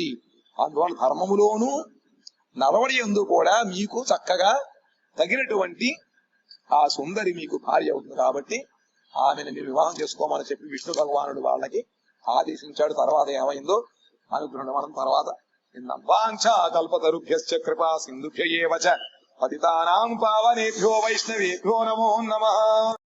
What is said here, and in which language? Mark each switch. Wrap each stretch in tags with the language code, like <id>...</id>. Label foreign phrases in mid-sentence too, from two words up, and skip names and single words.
<te>అందువల్ల ధర్మములోను నడవడి యందు కూడా మీకు చక్కగా తగినటువంటి ఆ సుందరి మీకు భార్య అవుతుంది. కాబట్టి ఆమెను మీరు వివాహం చేసుకోమని చెప్పి విష్ణు భగవానుడు వాళ్ళకి ఆదేశించాడు. తర్వాత ఏమైందో అనుగ్రహం మనం తర్వాత విన్నాం.</te> <sa>వాంఛా కల్పతరుభ్యశ్చ కృపా సింధుభ్య ఏవ చ పతితానాం పావనేభ్యో వైష్ణవేభ్యో నమో నమః.</sa>